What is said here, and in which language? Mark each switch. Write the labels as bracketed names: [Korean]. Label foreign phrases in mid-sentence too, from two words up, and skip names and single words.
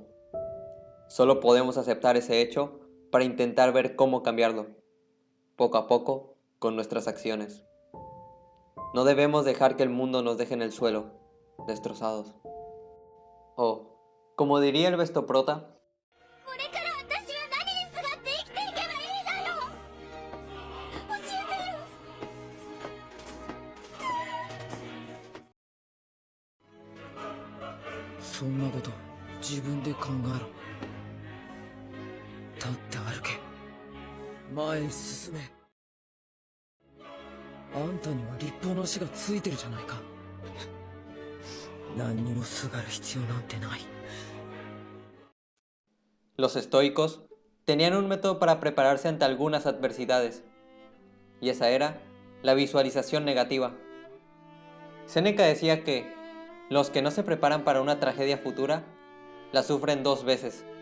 [Spanish] Solo podemos aceptar ese hecho para intentar ver cómo cambiarlo, poco a poco, con nuestras acciones. No debemos dejar que el mundo nos deje en el suelo, destrozados. O, como diría el Bestoprota, [Japanese] これから私は何にすがって生きていけばいいだろう。教えてよ。そんなこと自分で考えろ。立って歩け。前へ進め。あんたには立派な足がついてるじゃないか。何にもすがる必要なんてない。 [Spanish] los estoicos tenían un método para prepararse ante algunas adversidades, y esa era la visualización negativa. Séneca decía que los que no se preparan para una tragedia futura, la sufren 2 veces.